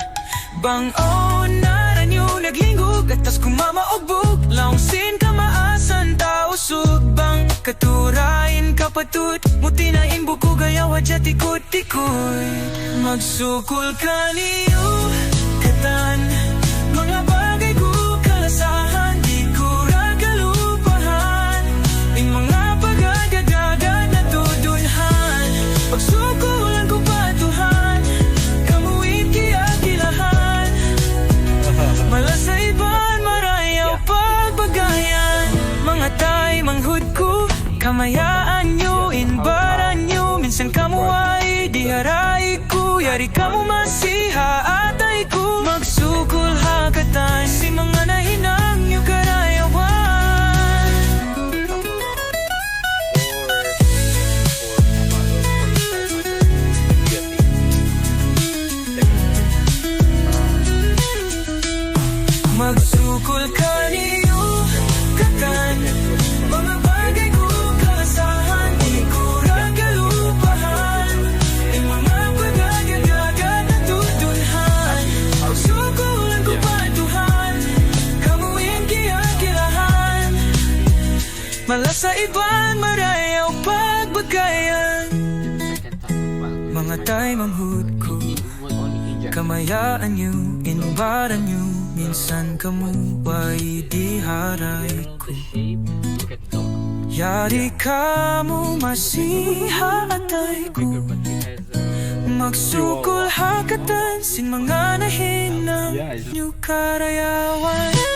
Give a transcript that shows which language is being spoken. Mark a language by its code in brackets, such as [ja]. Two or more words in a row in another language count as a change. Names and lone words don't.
[tsg] Bang-o naran niyo naglingog, atas kumamaogbog, laungsin ka maasan tao sugbang, katurain kapatut, mutinain buko gayawa dya tikot-tikoy. Magsukol ka niyo katan, mga bagay ko kalasahan, di ko ra kalupahan, [tl] yung mga [tsg] pag-agad-agad na tudunhan. Pagsukulan ko pa Tuhan, kamuin kiyakilahan, malasa iban marayaw pagbagayan. Mga tay manghud ko, kamayaan nyo, inbaran nyo, minsan kamu ay diharay ko, yari kamu masiha atay ko. Magsukol hakatan, si mga nahinang nyo karayawan. Magsukol ka niyo katan, mga bagay ko kalasahan, di ko ra kalupahan, [tl] yung mga [tsg] pag-agad-agad na tudunhan. Pagsukulan ko pa Tuhan, kamuin kiyakilahan, malasa iban marayaw pagbagayan. Mga tay manghud ko, kamayaan nyo, inbaran nyo, minsan kamu ay diharay ko, yari kamu masiha atay ko. Magsukol hakatan, sin mga nahinang nyo karayawan.